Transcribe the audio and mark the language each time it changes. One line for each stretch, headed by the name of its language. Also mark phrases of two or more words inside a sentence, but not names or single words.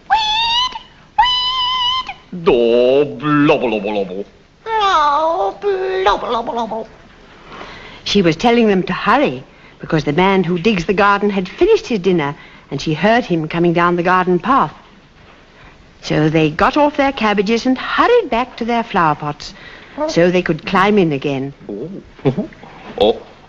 English: Do, blobble, blobble, blobble. Oh, blubble. She was telling them to hurry because the man who digs the garden had finished his dinner and she heard him coming down the garden path. So they got off their cabbages and hurried back to their flower pots so they could climb in again. Oh.